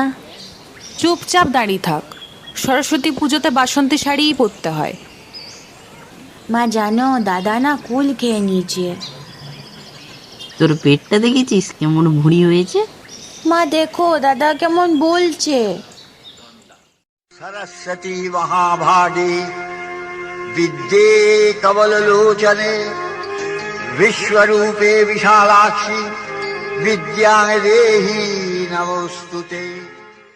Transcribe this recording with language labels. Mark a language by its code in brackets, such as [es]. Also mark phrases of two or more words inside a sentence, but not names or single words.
[bn] চুপচাপ দাঁড়িয়ে থাক। সরস্বতী পুজোতে বাসন্তী শাড়িই পরতে হয়। মা জানো, দাদা না কুল খেয়ে নিয়েছে। তোর পেটটা দেখেছিস কেমন ভুঁড়ি হয়েছে? মা দেখো দাদা কেমন বলছে। [sa] सरस्वती महाभागे विद्ये कमललोचने विश्वरूपे विशालाक्षी विद्यां देहि नमोस्तुते।